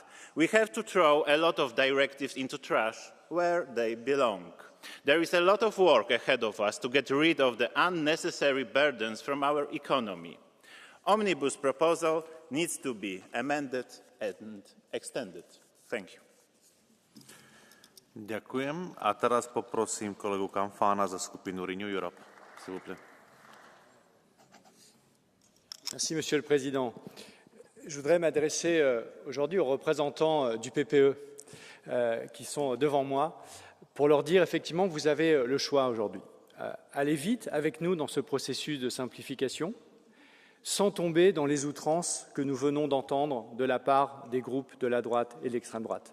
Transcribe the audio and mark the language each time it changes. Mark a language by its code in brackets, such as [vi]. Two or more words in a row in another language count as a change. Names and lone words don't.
[en] We have to throw a lot of directives into trash where they belong. There is a lot of work ahead of us to get rid of the unnecessary burdens from our economy. Omnibus proposal needs to be amended and extended. Thank you. [sk] Ďakujem. A teraz poprosím kolegu Kamfána za skupinu Renew Europe. [fr] S'il vous plaît. Merci, Monsieur le Président. Je voudrais m'adresser aujourd'hui aux représentants du PPE qui sont devant moi pour leur dire effectivement que vous avez le choix aujourd'hui. Allez vite avec nous dans ce processus de simplification sans tomber dans les outrances que nous venons d'entendre de la part des groupes de la droite et de l'extrême droite.